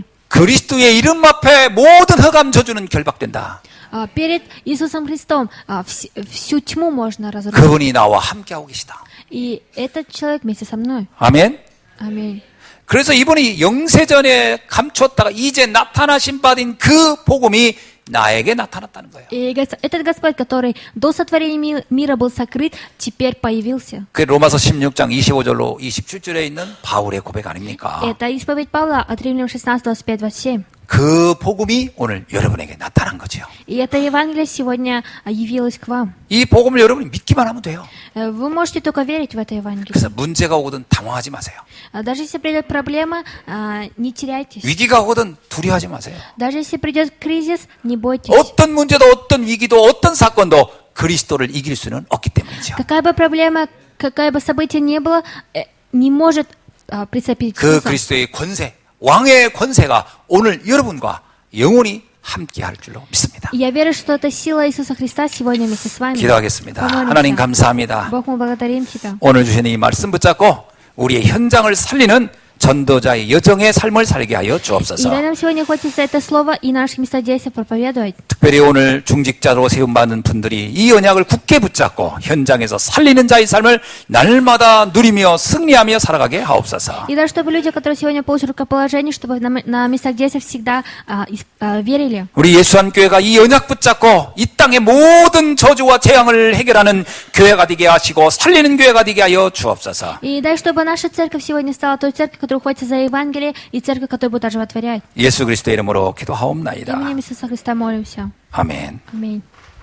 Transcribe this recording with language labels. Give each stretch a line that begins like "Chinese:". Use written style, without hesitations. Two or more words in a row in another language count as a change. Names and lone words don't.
Korean: 그리스도의 이름 앞에 모든 흑암 저주는 결박된다.
Russian: Перед Иисусом Христом всю тьму можно разрушить.
Korean: 그분이 나와 함께하고 계시다.
Russian: И этот человек вместе со мной.
Korean: 아멘.
Russian: Аминь.
Korean: 그래서 이분이 영세전에 감추었다가 이제 나타나신 바인 그 복음이 나에게 나타났다는 거예요.
Russian: И говорится, этот Господь, который до сотворения мира был сокрыт, теперь появился.
Korean: 그 로마서 16장 25절로 27절에 있는 바울의 고백 아닙니까?
Russian: Это исповедь Павла от Римлян 16, 25, 27.
Korean: 그 복음이 오늘 여러분에게 나타난 거죠.
Russian: И это Евангелие сегодня явилось к вам.
Korean: 이 복음을 여러분이 믿기만 하면 돼요.
Russian: Вы можете только верить в это Евангелие.
Korean: 그래서 문제가 오거든 당황하지 마세요.
Russian: Даже если придет проблема, не теряйтесь.
Korean: 위기가 오거든 두려워하지 마세요.
Russian: Даже если придет кризис, не бойтесь.
Korean: 어떤 문제도 어떤 위기도 어떤 사건도 그리스도를 이길 수는 없기 때문이죠.
Russian: Какая бы проблема, какое бы событие ни было, не может прицепить
Korean: 그
Russian: Иисуса.
Korean: 그리스도의 권세, 왕의 권세가 오늘 여러분과 영원히 함께 할 줄로 믿습니다.
Russian: И я верю, что эта сила Иисуса Христа сегодня вместе с вами.
Korean: 기도하겠습니다.
Russian: помолимся.
Korean: 하나님 감사합니다.
Russian: Бог, мы благодарим Тебя.
Korean: 오늘 주신 이 말씀 붙잡고 우리의 현장을 살리는 전도자의 여정의 삶을 살게 하여
Russian: И
Korean: 주옵소서.
Russian: дай нам сегодня хочется это слово и наших местодействий проповедовать.
Korean: 특별히 오늘 중직자로 세움받는 분들이 이 언약을 굳게 붙잡고 현장에서 살리는 자의 삶을 날마다 누리며 승리하며 살아가게 하옵소서.
Russian: И даже чтобы люди, которые сегодня получат рукоположение, чтобы на местах действия всегда верили.
Korean: 우리 예수한교회가 이 언약 붙잡고 이 땅의 모든 저주와 재앙을 해결하는 교회가 되게 하시고 살리는 교회가 되게 하여 주옵소서.
Russian: И дай, чтобы наша церковь сегодня стала той церковью, которая уходит за Евангелие, и церковь, которая будет оживотворять.
Korean: 예수 그리스도의 이름으로 기도하옵나이다.
Russian: Именем Иисуса Христа молимся.
Korean: 아멘.
Russian: Аминь.